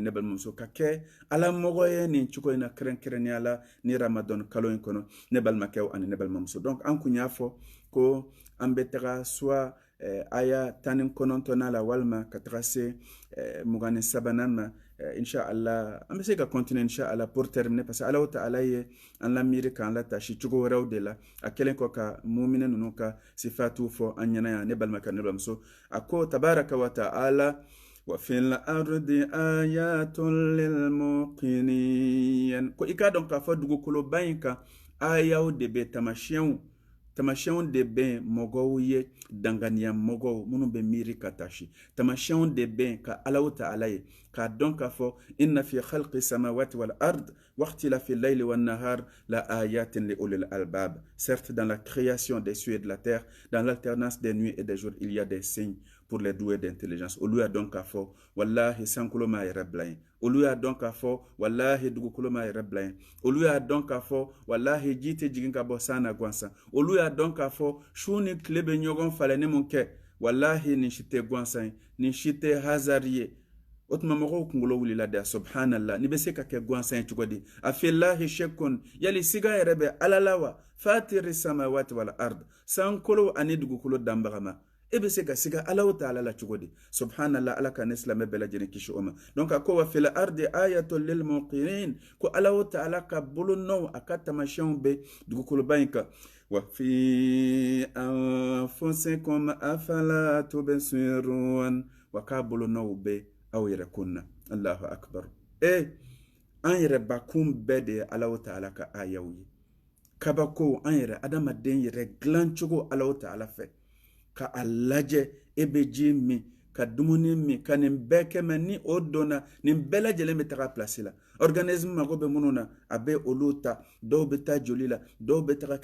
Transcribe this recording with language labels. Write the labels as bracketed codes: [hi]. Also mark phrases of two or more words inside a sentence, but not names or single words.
[bm] ne balimamuso ka kɛ Ala mɔgɔ ye nin cogo in na kɛrɛnkɛrɛnnenya la ni Ramadan kalo in kɔnɔ ne balimakɛw ani ne balimamuso donc an kun y'a fɔ ko an bɛ taga soit aya 19 la walima ka taga se 23 ma inshallah an bɛ se ka continuer inshallah [fr] pour terminer parce que [bm] Ala Ta'ala ye an la miiri k'an la tasi cogo wɛrɛw de la a kɛlen kɔ ka mumina ninnu ka sifatu fɔ an ɲɛna yan ne balimakɛ ne balimamuso a ko [ar] تبارك وتعالى وفي الأرض آيات [bm] للموقنين ko i k'a dɔn k'a fɔ dugukolo ba in kan ayaw de bɛ tamasiyɛnw de bɛ mɔgɔw ye danganiya mɔgɔw minnu bɛ miiri ka tasi tamasiyɛnw de bɛ ka Ala Ta'ala ye k'a dɔn k'a fɔ [ar] إن في خلق السماوات والأرض واختلاف الليل والنهار لآيات لأولي الألباب. [fr] Certes, dans la création des cieux et de la terre, dans l'alternance des nuits et des jours, il y a des signes pour les doués d'intelligence. [bm] Olu ya dɔn k'a fɔ wallahi sankolo ma yɛrɛ bila yen. Olu y'a dɔn k'a fɔ wallahi dugukolo ma yɛrɛ bila yen. Olu y'a dɔn k'a fɔ wallahi ji tɛ jigin ka bɔ san na gansan. Olu y'a dɔn k'a fɔ su ni tile bɛ ɲɔgɔn falen ni mun kɛ wallahi nin si tɛ gansan ye nin si tɛ hasard ye. O tuma mɔgɔw kunkolo wulila de subhanallah ni bɛ se ka kɛ gansan ye cogo di [ar] أفي الله شك [bm] yali siga yɛrɛ bɛ Ala la [ar] وفاطر السماوات والأرض [bm] sankolo ani dugukolo danbaga ma e bɛ se ka siga Ala Ta'ala la cogo di subhanallah Ala ka ne silamɛ bɛɛ lajɛlen kisi o ma donc a ko [ar] وفي الأرض آيات للموقنين [bm] ko Ala Ta'ala ka bolonɔw a ka tamasiyɛnw bɛ dugukoloba in kan [ar] وفي أنفسكم أفلا تبصرون [bm] wa k'a bolonɔw bɛ aw yɛrɛ kunna [ar] الله أكبر [bm] an yɛrɛ bakun bɛɛ de ye Ala Ta'ala ka ayaw ye kabako an yɛrɛ adamaden yɛrɛ dilan cogo Ala Ta'ala fɛ ka a lajɛ e bɛ ji min ka dumuni min ka nin bɛɛ kɛ mɛ ni o donna nin bɛɛ lajɛlen bɛ taga place la organisme mago bɛ minnu na a bɛ olu ta dɔw bɛ taa joli la dɔw bɛ taga